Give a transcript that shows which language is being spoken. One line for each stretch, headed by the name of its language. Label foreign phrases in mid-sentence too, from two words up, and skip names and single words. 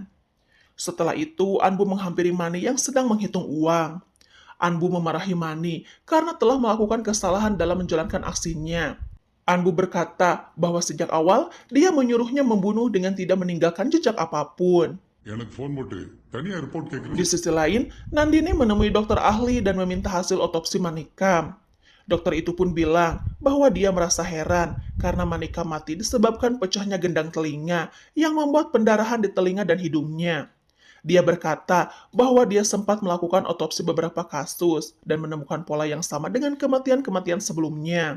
Indonesian: Setelah itu, Anbu menghampiri Mani yang sedang menghitung uang. Anbu memarahi Mani karena telah melakukan kesalahan dalam menjalankan aksinya. Anbu berkata bahwa sejak awal dia menyuruhnya membunuh dengan tidak meninggalkan jejak apapun.
Tamil: எனக்கு ஃபோன் போட்டு தனியா ரிப்போர்ட்
Indonesian: Di
Tamil: கேட்குறேன்.
Indonesian: sisi lain, Nandini menemui dokter ahli dan meminta hasil otopsi Manikam. Dokter itu pun bilang bahwa dia merasa heran karena Manikam mati disebabkan pecahnya gendang telinga yang membuat pendarahan di telinga dan hidungnya. Dia berkata bahwa dia sempat melakukan otopsi beberapa kasus dan menemukan pola yang sama dengan kematian-kematian sebelumnya.